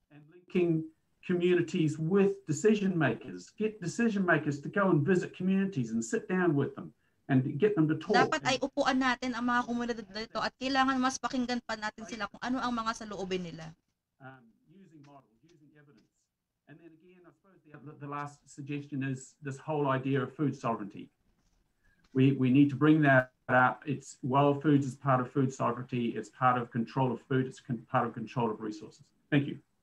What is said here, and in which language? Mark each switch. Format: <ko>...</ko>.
<en>Linking communities with decision makers. Get decision makers to go and visit communities and sit down with them and get them to talk.</en> <tl>Dapat ay upuan natin ang mga komunidad dito at kailangan mas pakinggan pa natin sila kung ano ang mga saloobin nila.</tl> <en>Using models, using evidence. And then again, I suppose the last suggestion is this whole idea of food sovereignty. We need to bring that up. It's wild foods is part of food sovereignty. It's part of control of food. It's part of control of resources. Thank you.</en>